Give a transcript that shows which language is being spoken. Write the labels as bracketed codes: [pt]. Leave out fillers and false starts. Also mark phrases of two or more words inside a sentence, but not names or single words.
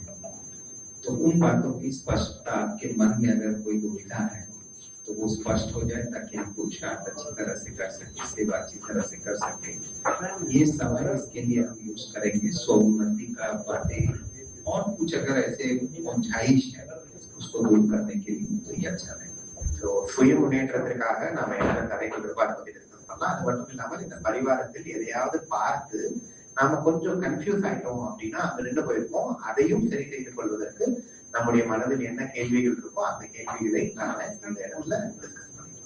[hi] तो उन बातों की स्पष्टता आपके मन में अगर कोई दुविधा है तो वो स्पष्ट हो जाए, ताकि हम पुरुषार्थ अच्छी तरह से कर सकें, सेवा अच्छी तरह से कर सकें. ये समय इसके लिए हम यूज करेंगे स्वउन्नति का बातें, और कुछ अगर ऐसे मुंझाइश है उसको दूर करने के लिए तो ये अच्छा रहेगा. [ta] So சுய முன்னேற்றத்திற்காக நாம என்ன கதைகள் பத்தி டிஸ்கஸ் பண்ணலாம். அது மட்டும் இல்லாமல் இந்த பரிவாரத்தில் எதையாவது பார்த்து நாம கொஞ்சம் கன்ஃபியூஸ் ஆயிட்டோம் அப்படின்னா அது நின்று போயிருப்போம். அதையும் சரி செய்து கொள்வதற்கு நம்முடைய மனதில் என்ன கேள்விகள் இருக்கோ அந்த கேள்விகளை நாம இந்த இடத்துல டிஸ்கஸ் பண்ணிக்கலாம்.